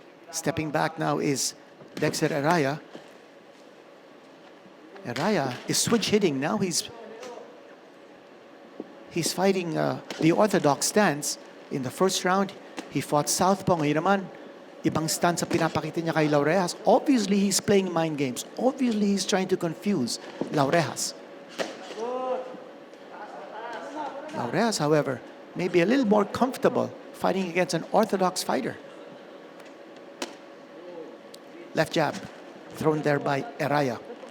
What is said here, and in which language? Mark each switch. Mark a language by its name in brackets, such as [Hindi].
[English] Stepping back now is Dexter Eraya. Eraya is switch hitting. Now he's fighting the orthodox stance. In the first round, he fought southpaw. [Filipino] Ngayon naman, ibang stance ang pinapakita niya kay Laurejas. [English] Obviously, he's playing mind games. Obviously, he's trying to confuse Laurejas. Laurejas, however, may be a little more comfortable fighting against an orthodox fighter. Left jab, thrown there by Eraya.